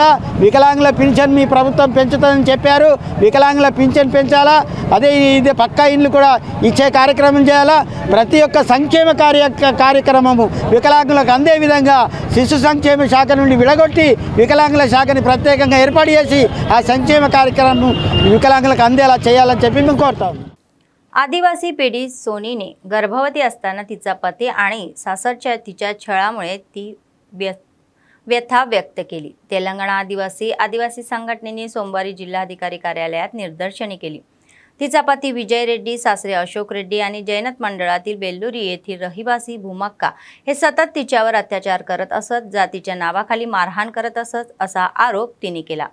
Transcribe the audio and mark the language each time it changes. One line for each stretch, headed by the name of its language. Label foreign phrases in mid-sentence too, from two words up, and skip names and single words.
Telugu: వికలాంగుల పింఛన్ మీ ప్రభుత్వం పెంచుతుందని చెప్పారు, వికలాంగుల పింఛన్ పెంచాలా. అదే ఇదే పక్కా ఇండ్లు కూడా ఇచ్చే కార్యక్రమం చేయాలా. ప్రతి ఒక్క సంక్షేమ కార్యక్రమము వికలాంగులకు అందే విధంగా శిశు సంక్షేమ శాఖ నుండి విడగొట్టి వికలాంగుల శాఖని ప్రత్యేకంగా ఏర్పాటు చేసి ఆ సంక్షేమ కార్యక్రమం వికలాంగల అందేలా చేయాలని చెప్పి మేము కోరుతాం.
Marathi: आदिवासी पीडित सोनीने गर्भवती असताना तिचा पती आणि सासरच्या तिच्या छळामुळे ती व्यथा व्यक्त केली. तेलंगणा आदिवासी संघटनेने सोमवारी जिल्हाधिकारी कार्यालयात निदर्शने केली. तिचा पती विजय रेड्डी, सासरे अशोक रेड्डी आणि जैनत मंडळातील बेल्लुरी येथील रहिवासी भूमक्का हे सतत तिच्यावर अत्याचार करत असत, जातीच्या नावाखाली मारहाण करत असत असा आरोप तिने केला.